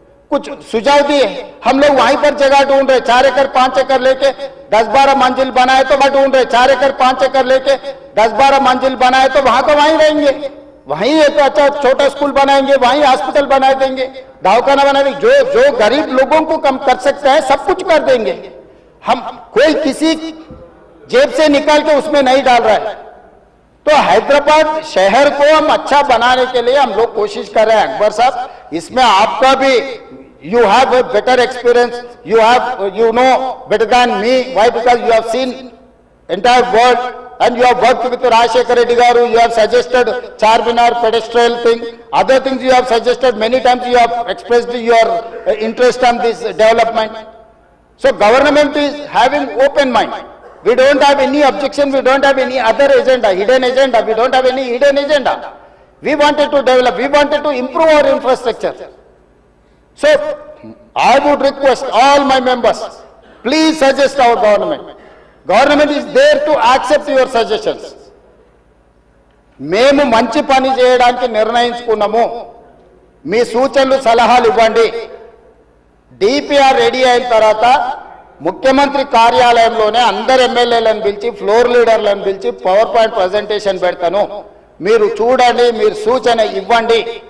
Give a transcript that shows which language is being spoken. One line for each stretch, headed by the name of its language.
Hindi: कुछ सुझाव दिए, हम लोग वहीं पर जगह ढूंढ रहे, 4 एकड़ 5 एकड़ लेके 10-12 मंजिल बनाए तो ढूंढ रहे, 4 एकड़ 5 एकड़ लेके 10-12 मंजिल बनाए तो वहां का वहीं रहेंगे, वहीं एक अच्छा छोटा स्कूल बनाएंगे, वहीं हॉस्पिटल बना देंगे, दवाखाना बना देंगे, जो गरीब लोगों को कम कर सकते हैं सब कुछ कर देंगे. हम कोई किसी जेब से निकाल के उसमें नहीं डाल रहा है. तो हैदराबाद शहर को हम अच्छा बनाने के लिए हम लोग कोशिश कर रहे हैं.
English: अकबर साहब,
Hindi: इसमें आपका भी
English: you have a better experience, you know better than me. Why? Because you have seen entire world and you have worked with Rajshekar Reddy garu, you have suggested Charminar pedestrian thing, other things you have suggested many times, you have expressed your interest on this development. So government is having open mind, we don't have any objection, we don't have any other agenda, hidden agenda, we don't have any hidden agenda. We wanted to develop, we wanted to improve our infrastructure. So I would request all my members, please suggest our government. Government is there to accept your suggestions.
Telugu: మేము మంచి పని చేయడానికి నిర్ణయించుకున్నాము, మీ సూచనలు సలహాలు ఇవ్వండి. DPR ready అయిన తర్వాత ముఖ్యమంత్రి కార్యాలయంలోనే అందరు ఎమ్మెల్యేలను పిలిచి, ఫ్లోర్ లీడర్లను పిలిచి పవర్ పాయింట్ ప్రజెంటేషన్ పెడతాను, మీరు చూడండి, మీరు సూచన ఇవ్వండి.